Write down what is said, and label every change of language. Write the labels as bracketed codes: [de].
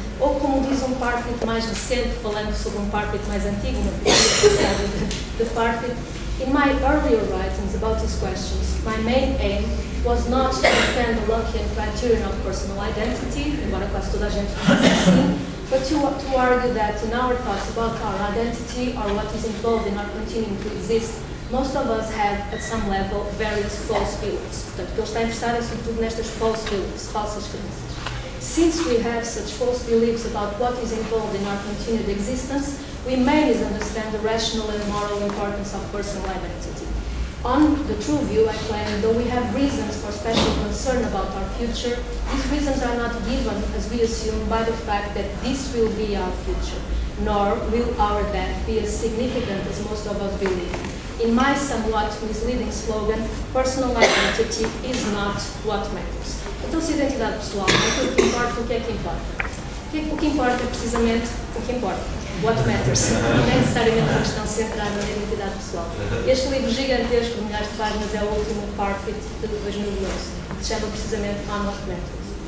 [pt] Ou como diz um Parfit mais recente, falando sobre um Parfit mais antigo, uma pesquisa de Parfit, [en] in my earlier writings about these questions, my main aim was not to defend the Lockean criterion of personal identity, [pt] embora quase toda a gente pense assim, [en] but to argue that in our thoughts about our identity or what is involved in our continuing to exist, most of us have, at some level, various false beliefs. [pt] Portanto, o que ele está interessado é sobretudo nestas [en] false beliefs, [pt] falsas crenças. [en] Since we have such false beliefs about what is involved in our continued existence, we may misunderstand the rational and moral importance of personal identity. On the true view, I claim, though we have reasons for special concern about our future, these reasons are not given, as we assume, by the fact that this will be our future, nor will our death be as significant as most of us believe. In my somewhat misleading slogan, personal identity is not what matters. [pt] Então, se a identidade pessoal é aquilo que importa, o que é que importa? O que importa é precisamente o que importa. [en] What matters. [pt] Não é necessariamente uma questão centrada na identidade pessoal. Este livro gigantesco, de milhares de páginas, é o último Parfit de 2011, que se chama precisamente On What Matters.